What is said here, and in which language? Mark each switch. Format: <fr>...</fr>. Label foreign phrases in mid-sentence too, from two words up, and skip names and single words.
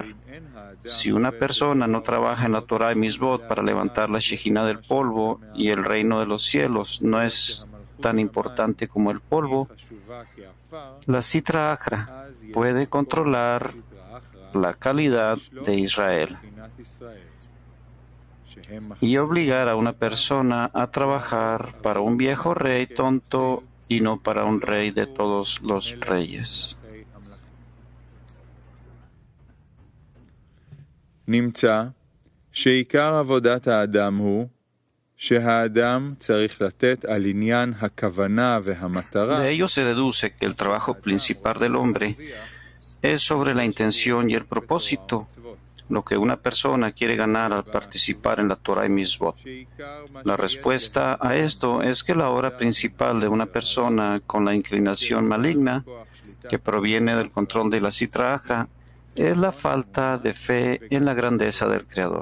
<es>Si una persona no trabaja en la Torah y Mitzvot para levantar la Shejina del polvo y el reino de los cielos no es tan importante como el polvo, la</es> <arc>סטרא אחרא</arc> <es>puede controlar la calidad de Israel. y obligar a una persona a trabajar para un viejo rey tonto y no para un rey de todos los reyes.</es> <he>נמצא שעיקר עבודת האדם הוא שהאדם צריך לתת על עניין הכוונה והמטרה.</he> <es>De ello se deduce que el trabajo principal del hombre es sobre la intención y el propósito, lo que una persona quiere ganar al participar en la Torah y Mitzvot. La respuesta a esto es que la obra principal de una persona con la inclinación maligna, que proviene del control de la</es> <arc>סטרא אחרא,</arc> <es>es la falta de fe en la grandeza del Creador.</es>